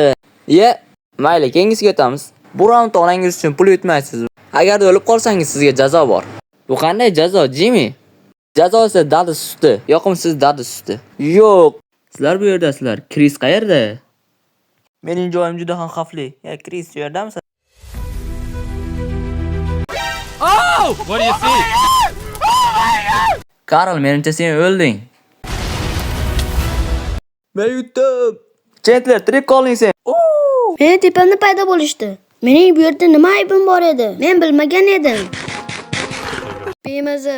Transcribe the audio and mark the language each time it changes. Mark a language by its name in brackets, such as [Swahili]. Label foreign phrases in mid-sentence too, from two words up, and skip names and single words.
[Uzbek] Mayli, keyingisiga o'tamiz. Bu raund onangiz uchun pul yutmaysiz. Agar o'lib qolsangiz sizga jazo bor. Bu qanday jazo, Jimmy? Jazo esa dadi suti, yoqimsiz dadi suti. Yo'q. Sizlar bu yerdasizlar. Chris qayerda? Mening joyim juda ham xavfli. Chris, shu yerdamisiz? [English] Oh! What do you see? [Uzbek] Karl, menimcha sen o'lding. Men yutdim. Chandler, tirik qolding sen. Meni tepamda paydo bo'lishdi. Mening bu yerda nima aybim bor edi? Men bilmagan edim. Bemaza.